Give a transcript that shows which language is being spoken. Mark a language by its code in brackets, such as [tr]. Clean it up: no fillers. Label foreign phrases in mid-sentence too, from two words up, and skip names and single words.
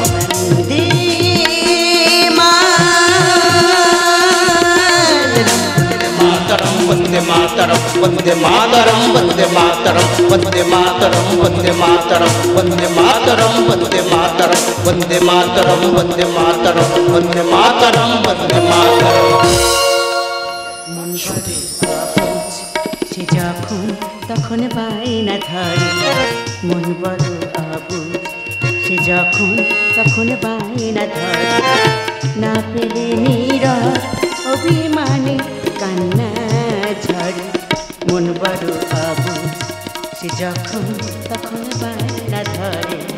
[sa] वंदे मातरम वंदे मातरम वंदे मातरम वंदे मातरम वंदे मातरम वंदे मातरम वंदे मातरम वंदे मातरम वंदे मातरम वंदे मातरम वंदे मातरम [bn] সে যখন তখন বায়না ধরে মন বড় আবুঝ সে যখন তখন বায়না ধরে না পেলে নীরব অভিমানে কান্না ঝরে মন বড় আবুঝ সে যখন তখন বায়না ধরে